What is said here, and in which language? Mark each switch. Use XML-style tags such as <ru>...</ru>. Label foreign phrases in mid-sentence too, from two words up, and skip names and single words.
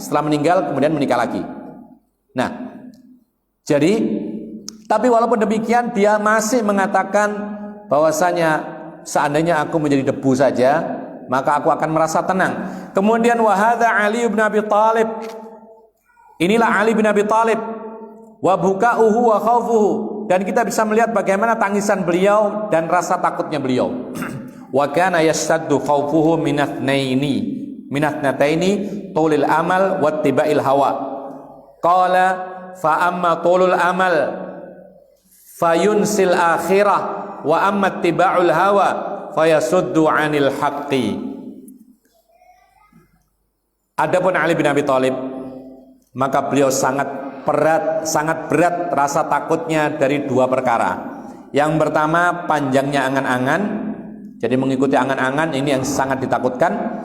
<id>Setelah meninggal kemudian menikah lagi. Nah, jadi tapi walaupun demikian dia masih mengatakan bahwasanya seandainya aku menjadi debu saja, maka aku akan merasa tenang. Kemudian wahada Ali bin Abi Thalib. Inilah Ali bin Abi Thalib.</id> <ar>وبكاؤه وخوفه.</ar> <id>Dan kita bisa melihat bagaimana tangisan beliau dan rasa takutnya beliau.</id> <ar>وكان يشتد خوفه من اثنتين طول الأمل واتباع الهوى. قال فأما طول الأمل فينسي الآخرة وأما اتباع الهوى فيصد عن الحق.</ar> <id>Adapun Ali bin Abi Thalib, maka beliau sangat berat rasa takutnya dari dua perkara. Yang pertama, panjangnya angan-angan, jadi mengikuti angan-angan ini yang sangat ditakutkan.</id>